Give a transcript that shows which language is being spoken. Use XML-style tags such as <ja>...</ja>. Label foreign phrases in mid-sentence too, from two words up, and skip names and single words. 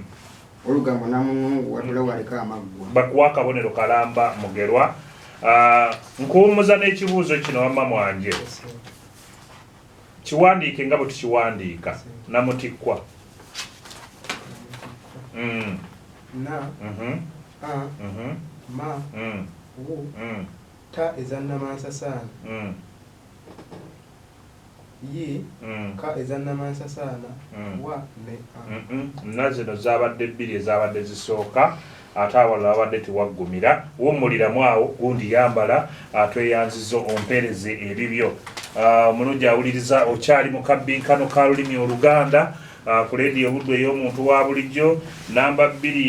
<lg>Olugambo Namunnungu watule waleka amaggwa. Bakuwa akabonero kalamba Mugerwa. Nkuwummuza n'ekibuuzo kino wamma Mwanje. Kiwandiike nga bwe tukiwandiika. Namutikkwa. na a ma wu ta ezannamansasana ye ka ezannamansasana wa ne a na zino zabadde bbiri ezabadde zisooka ate awalala abadde tewaggumira wummuliramu awo gundi yambala atweyanziza ompereze ebibyo omulungi awuliriza okyali mu kabbinkano ka lulimi oluganda ku leediyo buddu ey'omuntu wa bulijjo namba 2</lg>